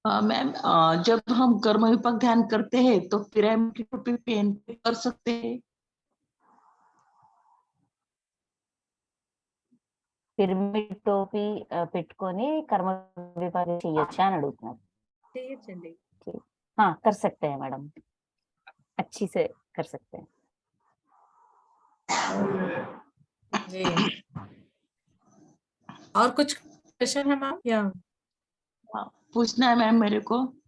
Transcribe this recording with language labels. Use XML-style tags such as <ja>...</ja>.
<hi>Ma'am, जब हम कर्म विपाक ध्यान करते हैं तो पिरामिड की टोपी पहन के कर सकते हैं?</hi> <te>పిరమిడ్ టోపీ పెట్టుకొని కర్మ విపాకం చేయొచ్చా అని అడుగుతున్నారు. చేయొచ్చండి.</te> <hi>हाँ, कर सकते हैं मैडम, अच्छी से कर सकते हैं जी। और कुछ क्वेश्चन है मैम या पूछना है मैम मेरे को?</hi>